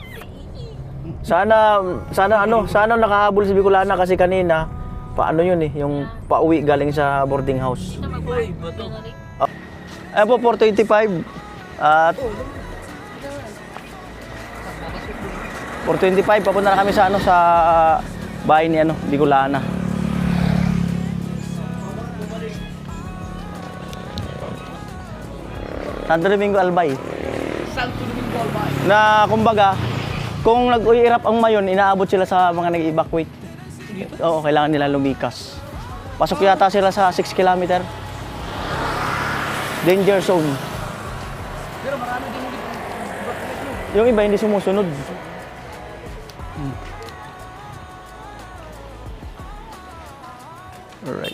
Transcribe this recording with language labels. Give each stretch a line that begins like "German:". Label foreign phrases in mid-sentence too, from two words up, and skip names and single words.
Filipino: Sana nakahabol si Bicolana kasi kanina paano yun eh, yung pauwi galing sa boarding house. Dito mag-park na rin. Ayan po, 425. At 425, papunta na kami sa ano sa bahay ni ano, Bicolana. Santo Domingo Albay. Santo Domingo, Albay. Na kumbaga, kung nag-uirap ang mayon, inaabot sila sa mga nag-evacuate. Oo, kailangan nila lumikas. Pasok yata sila sa 6 kilometer.
English: Danger zone.
Filipino: Pero marami din Yung iba hindi sumusunod. Alright.